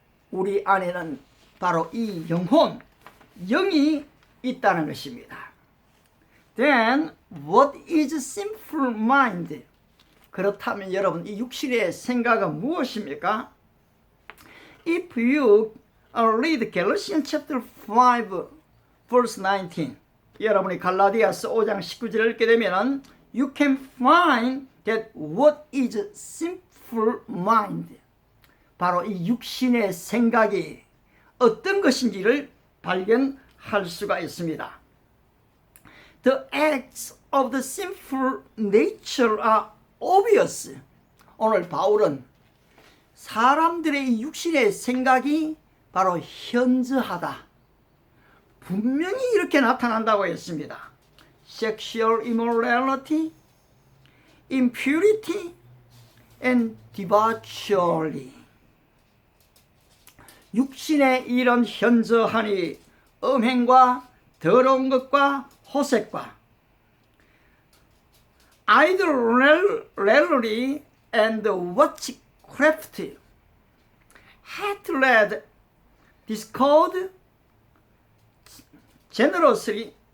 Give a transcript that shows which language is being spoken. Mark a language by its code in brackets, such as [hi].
[ko] 우리 안에는 바로 이 영혼, 영이 있다는 것입니다. [en] Then what is simple mind? [ko] 그렇다면 여러분 이 육신의 생각은 무엇입니까? [en] If you read Galatians chapter 5 verse 19, [ko] 여러분이 갈라디아서 5장 19절을 읽게 되면 [en] you can find that what is simple mind. [ko] 바로 이 육신의 생각이 어떤 것인지를 발견할 수가 있습니다. [en] The acts of the sinful nature are obvious. [ko] 오늘 바울은 사람들의 이 육신의 생각이 바로 현저하다. 분명히 이렇게 나타난다고 했습니다. [en] Sexual immorality, impurity, and debauchery. [ko] 육신의 이런 현저하니 음행과 더러운 것과 호색과 [en] idolatry and witchcraft, hatred, discord, jealousy,